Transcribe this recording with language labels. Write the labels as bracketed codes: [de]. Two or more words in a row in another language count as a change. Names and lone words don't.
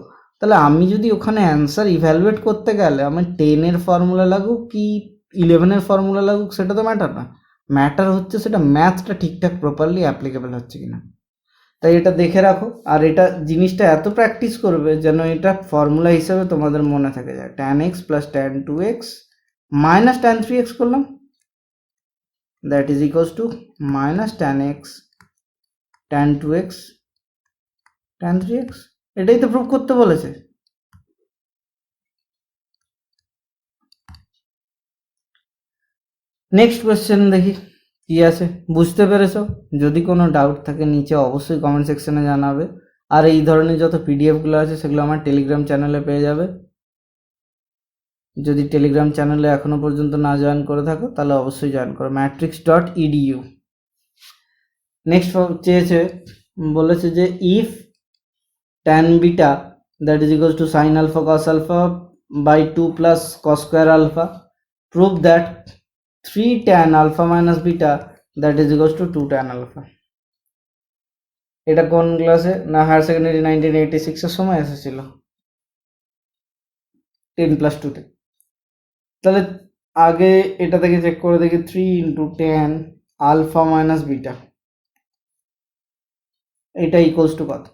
[bn] তাহলে আমি যদি ওখানে [en] answer evaluate [bn] করতে গেলে আমার 10-এর ফর্মুলা লাগুক কি 11-এর ফর্মুলা লাগুক সেটা তো ম্যাটার না, ম্যাটার হচ্ছে সেটা ম্যাথটা ঠিকঠাক [en] properly applicable [bn] হচ্ছে কিনা। তাই এটা দেখে রাখো, আর এটা জিনিসটা এত প্র্যাকটিস করবে যেন এটা ফর্মুলা হিসেবে তোমাদের মনে থাকে যায়। [en] tan x plus tan 2x minus tan 3x [bn] করলাম, [en] that is equals to minus tan x tan 2x tan 3x. [bn] এটাই তো প্রুভ করতে বলেছে। [en] next question [bn] দেখি কি আছে, বুঝতে পেরেছো? যদি কোনো ডাউট থাকে নিচে অবশ্যই [en] comment section [bn] জানাবে। আর এই ধরনের যত পিডিএফগুলো আছে সেগুলো আমার টেলিগ্রাম চ্যানেলে পেয়ে যাবে। যদি টেলিগ্রাম চ্যানেলে এখনো পর্যন্ত না জয়েন করে থাকো তাহলে অবশ্যই জয়েন করো, matrix.edu। [en] নেক্সট [bn] চেয়েছে, বলেছে যে [en] if tan beta that is equals to sin alpha cos alpha by 2 plus cos square alpha, prove that 3 tan alpha minus beta that is equals to 2 tan alpha. [bn] এটা কোন ক্লাসে না, [en] higher secondary [bn] 1986 এর সময় এসেছিল 10+2 তে। তাহলে আগে এটা থেকে চেক করে দেখি 3 [en] into tan alpha minus beta [bn] এটা [en] equals to [bn] কত।